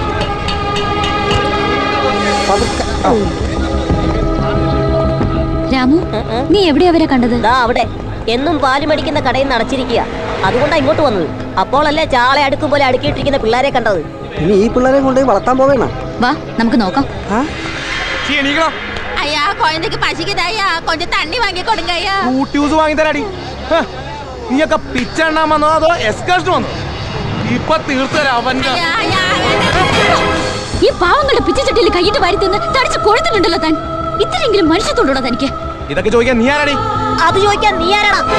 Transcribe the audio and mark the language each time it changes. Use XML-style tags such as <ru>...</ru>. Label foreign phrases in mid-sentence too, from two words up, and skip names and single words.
<ml>രാമു, നീ എവിടെയാ അവരെ കണ്ടത്? അവിടെ എന്നും പാല് മേടിക്കുന്ന കടയിൽ നിന്ന് അടച്ചിരിക്കുക. അതുകൊണ്ടാ ഇങ്ങോട്ട് വന്നത്. അപ്പോഴല്ലേ ചാളെ അടുക്കും പോലെ അടുക്കിയിട്ടിരിക്കുന്ന പിള്ളേരെ കണ്ടത്. ഇനി ഈ പിള്ളേരെ കൊണ്ട് വളർത്താൻ പോവേണ? വാ നമുക്ക് നോക്കാം.</ml> <ta>ஐயா குழந்தைக்கு பசிக்குதாயா கொஞ்சம் தண்ணி வாங்கி கொடுங்க ஐயா.</ta> <ml>ഊട്ടിയൂസ് വാങ്ങി തരാടി. നീയൊക്കെ പിച്ചെണ്ണാൻ വന്നോ അതോ എക്സ്കർഷൻ വന്നോ? ഇപ്പൊ തീർത്തരാ അവന്റെ. ഈ പാവങ്ങളുടെ പിച്ചച്ചട്ടിയിൽ കൈയിട്ട് വാരി തിന്ന് തടിച്ച് കൊഴുത്തിട്ടുണ്ടല്ലോ താൻ. ഇത്രയെങ്കിലും മനുഷ്യത്തോടുള്ള തനിക്ക്. ഇതൊക്കെ ചോദിക്കാൻ നീ ആരാടി? അത് ചോദിക്കാൻ നീ ആരാടാ?</ml>